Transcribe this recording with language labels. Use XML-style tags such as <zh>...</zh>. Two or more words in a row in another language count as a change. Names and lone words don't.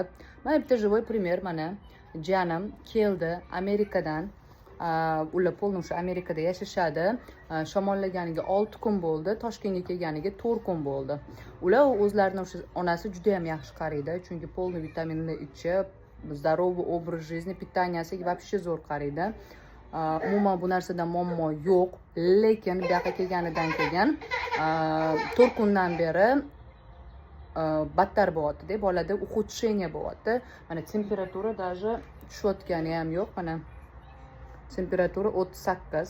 <uz>Mana bitta</uz> <ru>живой пример</ru> <uz>mana. Jiyanim keldi Amerikadan. Ular polni o'sha Amerikada yashashadi. Shamollaganiga 6 kun bo'ldi, Toshkentga kelganiga 4 kun bo'ldi. Ular o'zlarining o'sha onasi juda ham yaxshi qaraydi, chunki polni vitaminni ichib,</uz> <ru>здоровый образ жизни, питанияsiga вообще</ru> <uz>zo'r qaraydi. Umuman bu narsadan muammo yo'q, lekin bu yoqqa kelganidan keyin 4 kundan beri battar bo'lyapti-da, bolada ухудшение bo'lyapti. Mana temperatura даже tushayotgani ham yo'q, mana temperatura 38.</uz>